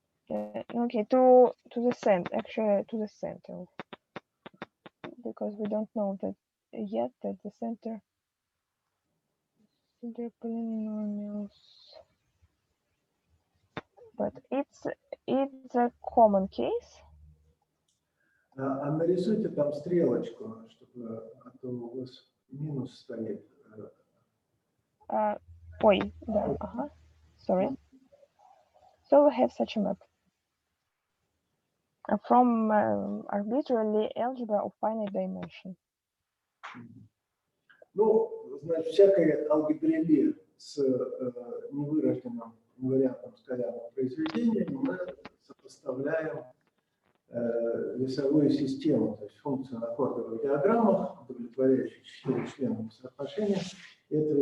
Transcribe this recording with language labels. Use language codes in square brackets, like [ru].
[en] Okay, to the center, actually to the center, because we don't know that yet that the center polynomials, but it's a common case. [ru] А нарисуйте там стрелочку, чтобы а то у вас минус стоит. Ой, да, [en] sorry. So we have such a map from arbitrarily algebra of finite dimension. [ru] Ну, значит, всякая алгебра Lie с невырожденным инвариантным скалярным произведением мы сопоставляем весовую систему, то есть функцию на хордовых диаграммах, удовлетворяющую 4 членных соотношения. И это